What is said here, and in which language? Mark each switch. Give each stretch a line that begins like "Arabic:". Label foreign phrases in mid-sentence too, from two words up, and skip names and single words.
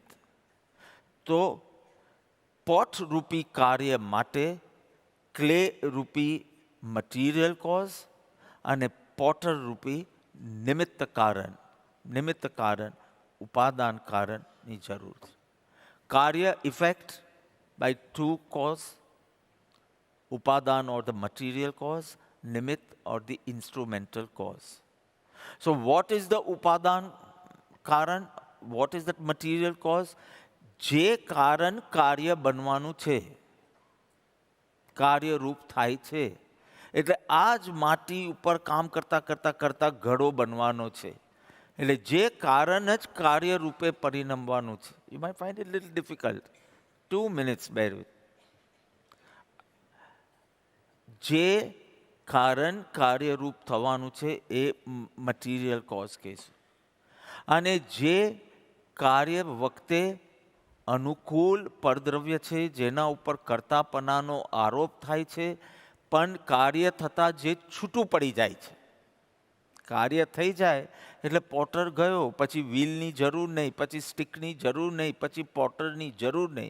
Gujarati: તો પોટ રૂપી કાર્ય માટે ક્લે રૂપી
English: material cause
Gujarati: અને પોટર રૂપી નિમિત્ત કારણ, ઉપાદાન કારણની જરૂર છે.
English: કાર્ય effect by two cause, ઉપાદાન or the material cause, nimitt or the instrumental cause. So what is the
Gujarati: ઉપાદાન કારણ?
English: What is that material cause?
Gujarati: જે કારણ કાર્ય બનવાનું છે, કાર્યરૂપ થાય છે. એટલે આ જ માટી ઉપર કામ કરતા કરતા કરતા ઘડો બનવાનો છે. એટલે જે કારણ જ કાર્યરૂપે પરિણમવાનું છે.
English: You might find it a little difficult. 2 minutes, bear with.
Gujarati: જે કારણ કાર્યરૂપ થવાનું છે એ
English: material cause
Gujarati: કહેશું. અને જે કાર્ય વખતે અનુકૂળ પરદ્રવ્ય છે, જેના ઉપર કર્તાપનાનો આરોપ થાય છે, પણ કાર્ય થતાં જે છૂટું પડી જાય છે, કાર્ય થઈ જાય એટલે પોટર ગયો, પછી વ્હીલની જરૂર નહીં, પછી સ્ટિકની જરૂર નહીં, પછી પોટરની જરૂર નહીં.